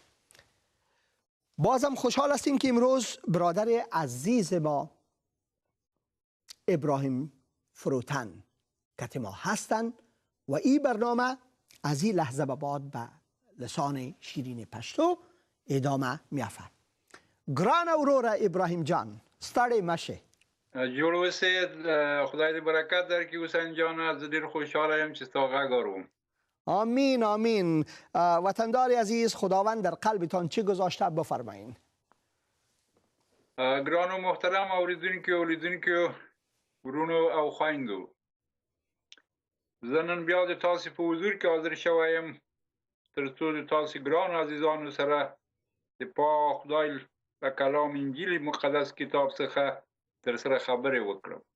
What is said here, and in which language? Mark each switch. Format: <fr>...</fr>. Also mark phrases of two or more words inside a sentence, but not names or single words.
<fa>بازم خوشحال هستیم که امروز برادر عزیز ما ابراهیم فروتن کت ما هستند و این برنامه از این لحظه به بعد به لسان شیرین پشتو ادامه می‌یافت.</fa> <ps>گران اورورا ابراهیم جان، ستړی مشه. جوړ اوسې، خدای دې برکت درکړي حسین جان. زه ډېر خوشحاله یم چې ستا غږ اورم. آمین آمین.</ps> <fa>وطندار عزیز، خداوند در قلبتان چی گذاشته بفرمایین.</fa> <ps>ګرانو محترم اوریدونکو ورونو او خویندو، زه نن بیا د تاسې په حضور کې حاضر شوی یم تر څو د تاسې ګرانو عزیزانو سره د پاک خدای له کلام انجیل مقدس کتاب څخه در سره خبرې وکړم.</ps>